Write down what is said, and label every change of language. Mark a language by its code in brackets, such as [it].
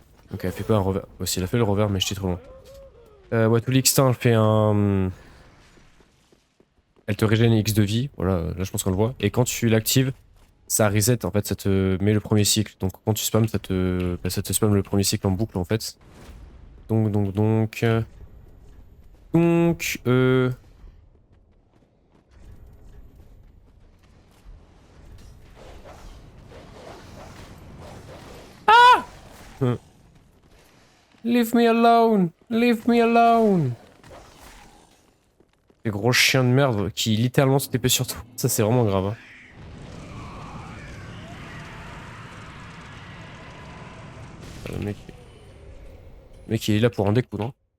[fr] Donc elle fait pas un revers. Aussi, elle a fait le revers, mais j'étais trop loin. Ouais, tous les X temps, elle fait un. Elle te régène X de vie. Voilà, là je pense qu'on le voit. Et quand tu l'actives, ça reset en fait, ça te met le premier cycle. Donc quand tu spams, ça te spam le premier cycle en boucle en fait. [en] Donc, euh, leave me alone, leave me alone. [fr] Les gros chiens de merde qui littéralement se TP sur toi. Ça c'est vraiment grave. Hein. Le mec il est là pour un découdre.